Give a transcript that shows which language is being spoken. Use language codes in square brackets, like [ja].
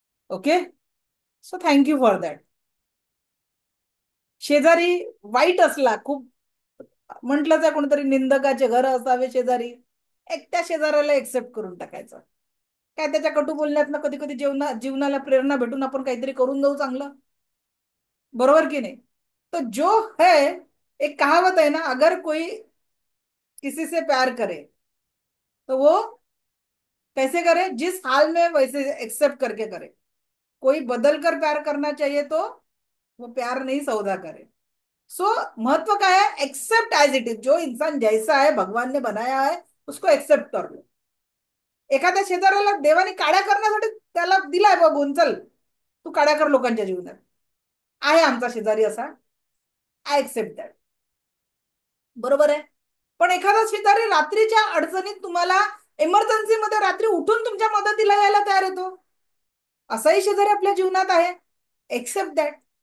[en] Okay, so thank you for that. [mr] शेजारी वाईट असला, खूप म्हटलंच आहे कोणतरी निंदकाचे घर असावे शेजारी, त्या शेजाऱ्याला एक्सेप्ट करून टाकायचं. काय त्याच्या कटू बोलण्यातनं कधी कधी जीवनाला प्रेरणा भेटून आपण काहीतरी करून जाऊ चांगलं. बरोबर की नहीं? [hi] तो जो है, एक कहावत है ना, अगर कोई किसी से प्यार करे तो वो कैसे करे, जिस हाल में वैसे एक्सेप्ट करके करे. कोई बदल कर प्यार करना चाहिए तो वो प्यार नहीं सौदा करे. सो महत्व काय है, [en] Except as it is. [hi] जो इंसान जैसा है, भगवान ने बनाया है, उसको एक्सेप्ट कर लो. [mr] एखाद्या शेजाऱ्याला देवाने काड्या करण्यासाठी त्याला दिलाय बघून, चल तू काड्या कर लोकांच्या जीवनात, आहे आमचा शेजारी असा, [en] I accept that. [mr] बरोबर आहे. पण एखादा शेजारी रात्रीच्या अडचणीत तुम्हाला इमर्जन्सी मध्ये रात्री उठून तुमच्या मदतीला यायला तयार येतो, असाही शेजारी आपल्या जीवनात आहे. [en] Accept that.